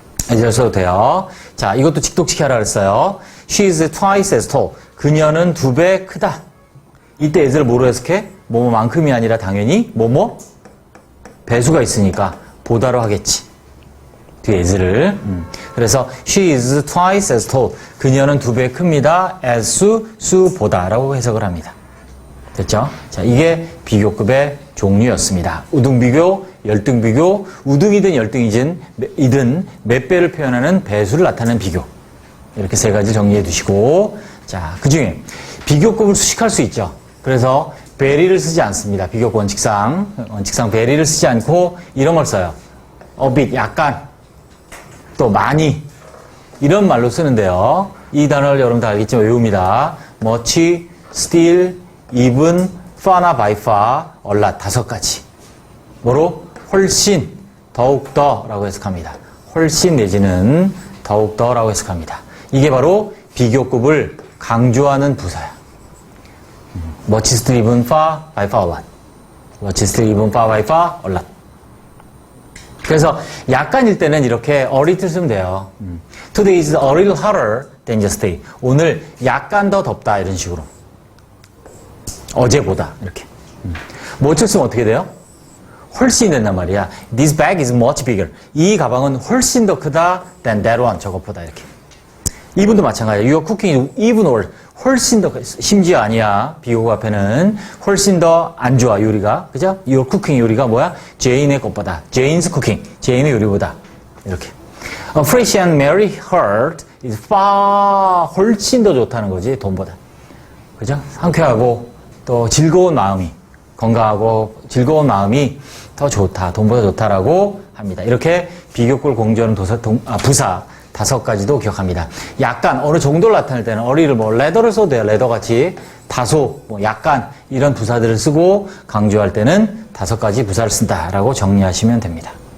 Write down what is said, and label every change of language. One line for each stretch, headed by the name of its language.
Korean: as를 써도 돼요. 자, 이것도 직독직해하라 그랬어요.
English: She is twice as tall.
Korean: 그녀는 2배 크다. 이때 as를 뭐로 해석해? 뭐뭐만큼이 아니라 당연히 뭐뭐 배수가 있으니까 보다로 하겠지. 뒤에 as를.
English: 그래서 she is twice as tall.
Korean: 그녀는 2배 큽니다. as 수보다라고 해석을 합니다. 됐죠? 자, 이게 비교급의 종류였습니다. 우등 비교, 열등 비교, 우등이든 열등이든 몇 배를 표현하는 배수를 나타내는 비교. 이렇게 세 가지 정리해 두시고, 자, 그 중에 비교급을 수식할 수 있죠. 그래서 very를 쓰지 않습니다. 비교급 원칙상 very를 쓰지 않고 이런 걸 써요. a bit, 약간, 또 많이, 이런 말로 쓰는데요. 이 단어를 여러분 다 알겠지만 외웁니다.
English: much, still, even, far나 by far, a lot, 5가지.
Korean: 뭐로? 훨씬, 더욱더 라고 해석합니다. 훨씬 내지는 더욱더 라고 해석합니다. 이게 바로 비교급을 강조하는 부사야.
English: much, still, even, far, by far, a lot. much, still, even, far, by far, a lot.
Korean: 그래서 약간일 때는 이렇게 a little 쓰면 돼요.
English: Today is a little hotter than yesterday.
Korean: 오늘 약간 더 덥다 이런 식으로. 어제보다 이렇게. much 쓰면 어떻게 돼요? 훨씬 된단 말이야.
English: This bag is much bigger.
Korean: 이 가방은 훨씬 더 크다
English: than that one.
Korean: 저것보다 이렇게. 이분도 마찬가지야.
English: Your cooking is even worse.
Korean: 훨씬 더, 심지어 아니야. 비교급 앞에는 훨씬 더 안 좋아, 요리가. 그죠?
English: Your cooking
Korean: 요리가 뭐야? 제인의 것보다.
English: Jane's cooking.
Korean: 제인의 요리보다. 이렇게.
English: A fresh and merry heart is far,
Korean: 훨씬 더 좋다는 거지, 돈보다. 그죠? 상쾌하고, 또 즐거운 마음이, 건강하고 즐거운 마음이 더 좋다, 돈보다 좋다라고 합니다. 이렇게 비교급을 공조하는 부사 5가지도 기억합니다. 약간 어느 정도를 나타낼 때는 어리를 레더를 써도 돼요. 레더 같이 다소, 약간 이런 부사들을 쓰고 강조할 때는 5가지 부사를 쓴다라고 정리하시면 됩니다.